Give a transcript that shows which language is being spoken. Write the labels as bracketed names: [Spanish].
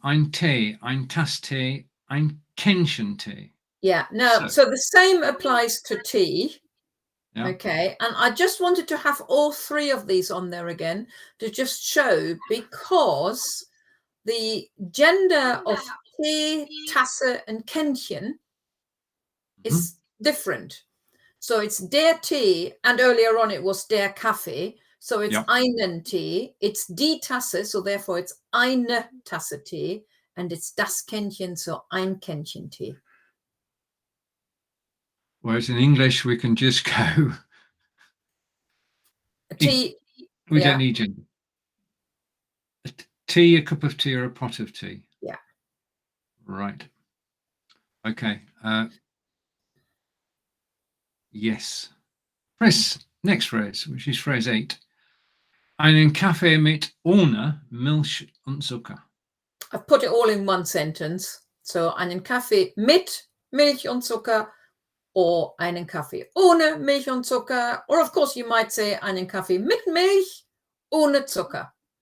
[German] Ein Tee, ein Tasse Tee, ein Kännchen Tee. [English] Yeah. No. So the same applies to tea. Yeah. Okay, and I just wanted to have all three of these on there again to just show, because the gender of Tee, Tasse, and Kännchen is different. So it's [German] der Tee, [English] and earlier on it was [German] der Kaffee. [English] So it's [German] einen Tee, [English] it's [German] die Tasse, [English] so therefore it's [German] eine Tasse Tee, [English] and it's [German] das Kännchen, [English] so [German] ein Kännchen Tee. [English] Whereas in English, we can just go. Tea. We don't need gender. Tea, a cup of tea, or a pot of tea. Yeah. Right. Okay. Yes. Next phrase, which is phrase 8. [German] Einen Kaffee mit, ohne, Milch und Zucker. [English] I've put it all in one sentence. So [German] einen Kaffee mit Milch und Zucker, [English] or [German] einen Kaffee ohne Milch und Zucker, [English] or of course you might say [German] einen Kaffee mit Milch, ohne Zucker.